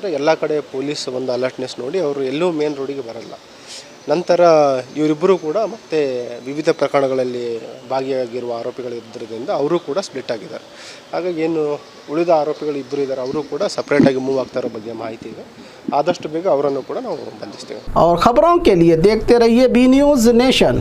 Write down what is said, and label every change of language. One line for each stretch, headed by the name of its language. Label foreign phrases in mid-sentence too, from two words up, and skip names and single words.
Kannada: ಎಲ್ಲ ಕಡೆ ಪೊಲೀಸ್ ಒಂದು ಅಲರ್ಟ್ನೆಸ್ ನೋಡಿ ಅವರು ಎಲ್ಲೂ ಮೇನ್ ರೋಡಿಗೆ ಬರಲ್ಲ. ನಂತರ ಇವರಿಬ್ಬರು ಕೂಡ ಮತ್ತೆ ವಿವಿಧ ಪ್ರಕರಣಗಳಲ್ಲಿ ಭಾಗಿಯಾಗಿರುವ ಆರೋಪಿಗಳಿದ್ದರಿಂದ ಅವರು ಕೂಡ ಸ್ಪ್ಲಿಟ್ ಆಗಿದ್ದಾರೆ. ಹಾಗಾಗಿ ಏನು ಉಳಿದ ಆರೋಪಿಗಳು 2 ಇದ್ದಾರೆ, ಅವರು ಕೂಡ ಸಪ್ರೇಟಾಗಿ ಮೂವ್ ಆಗ್ತಾ ಇರೋ ಬಗ್ಗೆ ಮಾಹಿತಿ ಇದೆ. ಆದಷ್ಟು ಬೇಗ ಅವರನ್ನು ಕೂಡ ನಾವು ಬಂಧಿಸ್ತೇವೆ.
Hindi: और खबरों के लिए देखते रहिए बी न्यूज नेशन।